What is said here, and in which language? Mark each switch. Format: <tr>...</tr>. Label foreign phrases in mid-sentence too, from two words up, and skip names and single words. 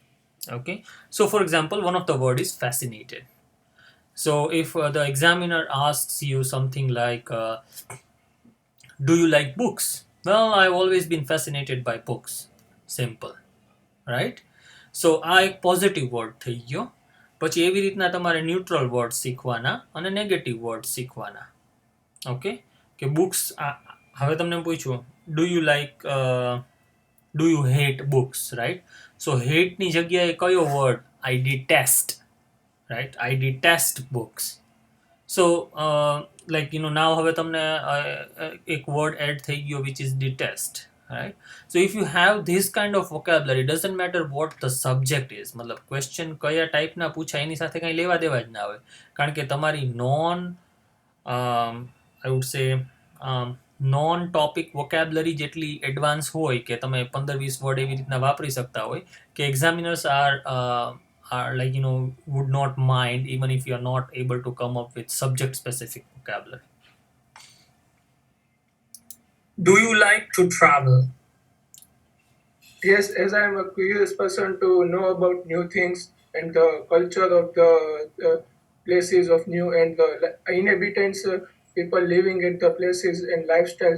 <en>Okay, so for example, one of the word is fascinated. So if the examiner asks you something like, do you like books? Well, I've always been fascinated by books. Simple, right?</en> <gu>So આ એક</gu> <en>positive word</en> <gu>થઈ ગયો. પછી એવી રીતના તમારે</gu> <en>neutral word</en> <gu>શીખવાના અને</gu> <en>negative word</en> <gu>શીખવાના. ઓકે, કે બુક્સ, હવે તમને પૂછ્યું</gu> <en>do you like, do you hate books, right?</en> <gu>સો હેટની જગ્યાએ કયો વર્ડ?</gu> <en>I detest, right? I detest books. So like now</en> <gu>હવે તમને એક વર્ડ એડ થઈ ગયો</gu> <en>which is detest, right? So if you have this kind of vocabulary, doesn't matter what the subject is,</en> <gu>મતલબ ક્વેશ્ચન કયા ટાઈપના પૂછાય એની સાથે કંઈ લેવા દેવા જ ના હોય, કારણ કે તમારી</gu> <en>I would say non topic vocabulary</en> <gu>જેટલી એડવાન્સ હોય કે તમે 15-20 વર્ડ એવી રીતના વાપરી શકતા હોય કે એક્ઝામિનર્સ</gu> <en>are like would not mind even if you are not able to come up with subject specific vocabulary. Do you like to travel? Yes, as I am a curious person to know about new things and the culture of the places of new and the inhabitants, people living at the places and lifestyles.</en>